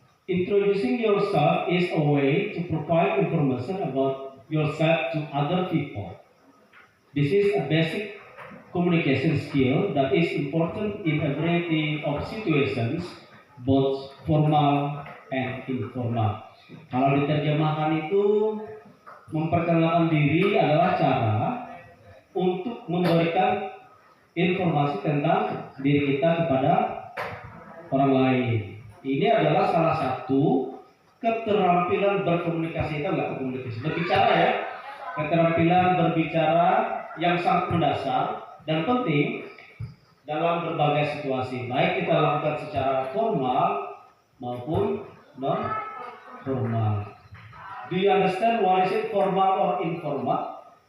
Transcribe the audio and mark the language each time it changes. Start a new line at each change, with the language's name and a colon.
English: introducing yourself is a way to provide information about yourself to other people. This is a basic communication skill that is important in a variety of situations, both formal and informal.
Indonesian: Kalau diterjemahkan itu, memperkenalkan diri adalah cara untuk memberikan informasi tentang diri kita kepada orang lain. Ini adalah salah satu keterampilan berkomunikasi, itu enggak komunikasi, berbicara ya. Keterampilan berbicara yang sangat mendasar dan penting dalam berbagai situasi, baik kita lakukan secara formal maupun non formal.
English: Do you understand what is it formal or informal?